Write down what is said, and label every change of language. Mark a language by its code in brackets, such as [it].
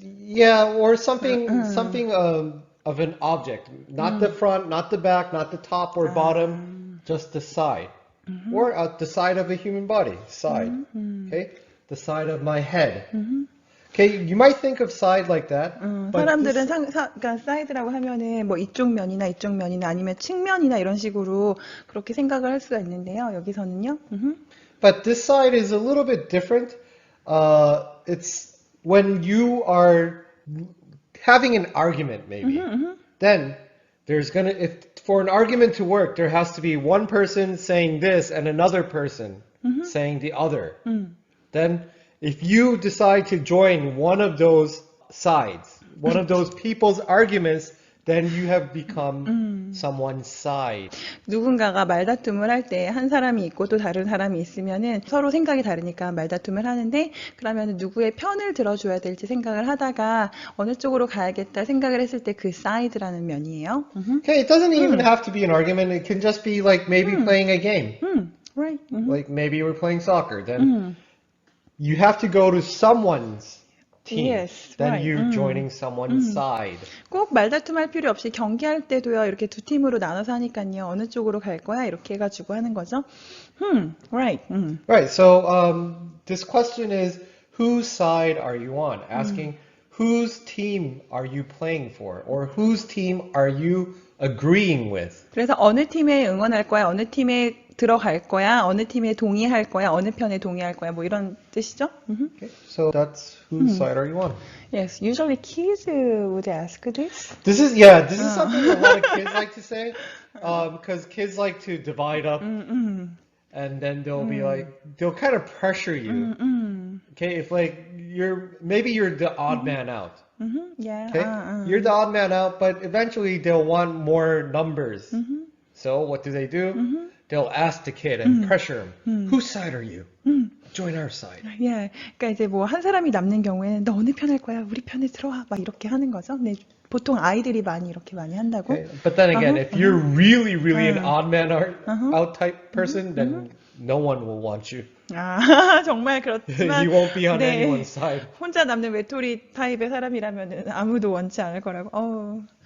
[en] yeah, or something of an object. Not the front, not the back, not the top or bottom, just the side. Or at the side of a human body, side. Okay? The side of my head. Okay, you might think of side like that. But [ko] 사람들은 그러니까 사이드라고 하면은 뭐 이쪽 면이나 아니면 측면이나 이런 식으로 그렇게 생각을 할 수가 있는데요. 여기서는요. [en] But this side is a little bit different. It's when you are having an argument, maybe. Then there's if for an argument to work, there has to be one person saying this and another person saying the other. Then if you decide to join one of those sides, one of those people's arguments, then you have become someone's side. [ko] 누군가가 말다툼을 할 때 한 사람이 있고 또 다른 사람이 있으면은 서로 생각이 다르니까 말다툼을 하는데 그러면 누구의 편을 들어줘야 될지 생각을 하다가 어느 쪽으로 가야겠다 생각을 했을 때 그 side라는 면이에요. [en] Okay, it doesn't even have to be an argument. It can just be like maybe playing a game. Right. Like maybe we're playing soccer. Then you have to go to someone's team. Yes, then right. you're joining someone's side. [ko] 꼭 말다툼할 필요 없이 경기할 때도요. 이렇게 두 팀으로 나눠서 하니까요. 어느 쪽으로 갈 거야? 이렇게 해가지고 하는 거죠. [en] Right. Right. So this question is, whose side are you on? Asking whose team are you playing for, or whose team are you agreeing with? [ko] 그래서 어느 팀에 응원할 거야? 어느 팀에 들어갈 거야? 어느 팀에 동의할 거야? 어느 편에 동의할 거야? 뭐 이런 뜻이죠? [en] Okay. So that's whose side are you on? Yes, usually kids would ask this. This is something a lot of kids like to say, because kids like to divide up, and then they'll be like, they'll kind of pressure you. Okay, if like maybe you're the odd man out. Yeah. Okay, you're the odd man out, but eventually they'll want more numbers. So what do? They'll ask the kid and pressure him. Whose side are you? Join our side. Yeah. [ko] 그러니까 이제 뭐 한 사람이 남는 경우에는 너 어느 편 할 거야? 우리 편에 들어와. 막 이렇게 하는 거죠. 네, 보통 아이들이 이렇게 많이 한다고. [en] Okay. But then again, if you're really an odd man out type person, then no one will want you. [ko] 아, 정말 그렇지만 [en] You won't be on [ko] 네, [en] anyone's side. [ko] 혼자 남는 외톨이 타입의 사람이라면은 아무도 원치 않을 거라고.